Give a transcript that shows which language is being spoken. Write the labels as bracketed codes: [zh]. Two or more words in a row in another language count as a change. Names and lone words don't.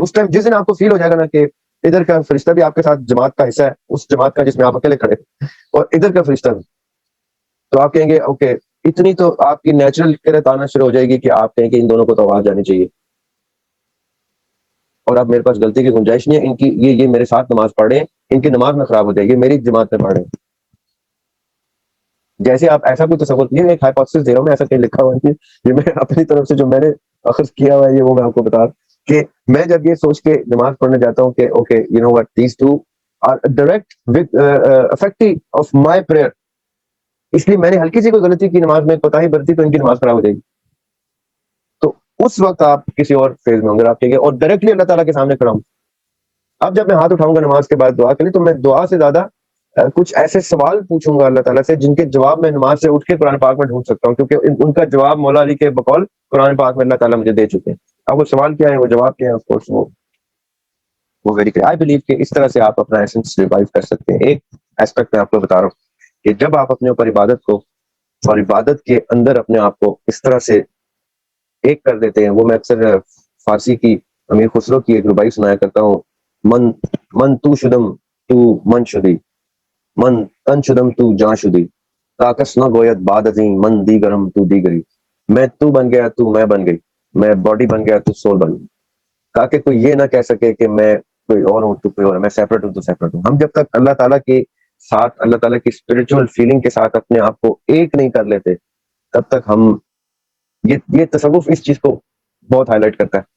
[ur] اس ٹائم جس دن آپ کو فیل ہو جائے گا نا کہ ادھر کا فرشتہ بھی آپ کے ساتھ جماعت کا حصہ ہے, اس جماعت کا جس میں آپ اکیلے کھڑے اور ادھر کا فرشتہ بھی, تو آپ کہیں گے اوکے اتنی تو آپ کی نیچرل قرت آنا شروع ہو جائے گی کہ آپ کہیں کہ ان دونوں کو تو آواز جانی چاہیے، اور اب میرے پاس غلطی کی گنجائش نہیں ہے، ان کی یہ میرے ساتھ نماز پڑھ رہے ہیں، ان کی نماز میں خراب ہو جائے گی، میری جماعت میں پڑھ رہے ہیں. جیسے آپ ایسا کوئی تصور کیے، ایک ہائپوتھیسس دے رہا ہوں میں، ایسا کہیں لکھا ہوا ہے، یہ میں اپنی طرف سے جو میں نے اخذ کیا ہوا ہے یہ وہ میں آپ کو بتا کہ میں جب یہ سوچ کے نماز پڑھنے جاتا ہوں کہ [en] okay you know what these two are direct with affecting of my prayer, [ur] اس لیے میں نے ہلکی سی کوئی غلطی کی نماز میں کوتاہی برتی تو ان کی نماز خراب ہو جائے گی. تو اس وقت آپ کسی اور فیز میں ہوں گے، آپ کہیں گے اور ڈائریکٹلی اللہ تعالیٰ کے سامنے کھڑا ہوں. اب جب میں ہاتھ اٹھاؤں گا نماز کے بعد دعا کے لیے تو میں دعا سے زیادہ کچھ ایسے سوال پوچھوں گا اللہ تعالیٰ سے جن کے جواب میں نماز سے اٹھ کے قرآن پاک میں ڈھونڈ سکتا ہوں، کیونکہ ان کا جواب مولا علی کے بقول قرآن پاک میں اللہ تعالیٰ مجھے دے چکے ہیں. اب وہ سوال کیا ہے، وہ جواب کیا ہے، [en] of course [ur] وہ [en] very clear. I believe [ur] کہ اس طرح سے آپ اپنا ایسنس ریوائیو کر سکتے ہیں. ایک ایسپیکٹ میں آپ کو بتا رہا ہوں کہ جب آپ اپنے اوپر عبادت کو اور عبادت کے اندر اپنے آپ کو اس طرح سے ایک کر دیتے ہیں، وہ میں اکثر فارسی کی امیر خسرو کی ایک ربائی سنایا کرتا ہوں، [fa] من تو شدم تو من شدی، من تن شدم تو جان شدی، تاکس نہ گویت بعد ازیں من دیگرم تو دیگری. [ur] میں تو بن گیا تو میں بن گئی، میں باڈی بن گیا تو سول بن گئی، تاکہ کوئی یہ نہ کہہ سکے کہ میں کوئی اور ہوں تو کوئی اور، میں سیپریٹ ہوں تو سیپریٹ ہوں. ہم جب تک اللہ تعالیٰ کے ساتھ، اللہ تعالیٰ کی [en] spiritual feeling [ur] کے ساتھ اپنے آپ کو ایک نہیں کر لیتے، تب تک ہم یہ تصوف اس چیز کو بہت ہائی لائٹ کرتا ہے.